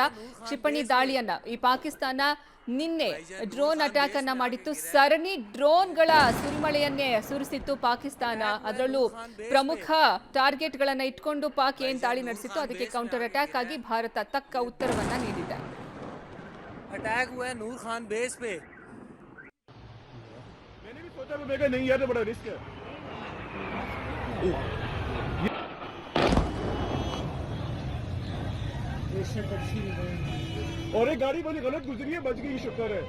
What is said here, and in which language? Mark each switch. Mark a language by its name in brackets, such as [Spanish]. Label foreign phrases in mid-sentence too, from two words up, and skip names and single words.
[Kannada] ಕ್ಷಿಪಣಿ ದಾಳಿಯನ್ನ ಈ ಪಾಕಿಸ್ತಾನ ನಿನ್ನೆ [English] drone attack [Kannada] ಅನ್ನ ಮಾಡಿತ್ತು. ಸರಣಿ ಡ್ರೋನ್ಗಳ ಸುರಿಮಳೆಯನ್ನೇ ಸುರಿಸಿತ್ತು ಪಾಕಿಸ್ತಾನ. ಅದರಲ್ಲೂ ಪ್ರಮುಖ ಟಾರ್ಗೆಟ್ ಗಳನ್ನ ಇಟ್ಕೊಂಡು ಪಾಕ್ ಏನ್ ದಾಳಿ ನಡೆಸಿತ್ತು, ಅದಕ್ಕೆ [English] counter attack [Kannada] ಆಗಿ ಭಾರತ ತಕ್ಕ ಉತ್ತರವನ್ನ ನೀಡಿದೆ. [Hindi] अटैक हुआ है नूर खान बेस पे। मैंने भी सोचा मैं नहीं यार, बड़ा रिस्क है। और एक गाड़ी बड़ी गलत गुजरी है, बच गई, शुक्र है।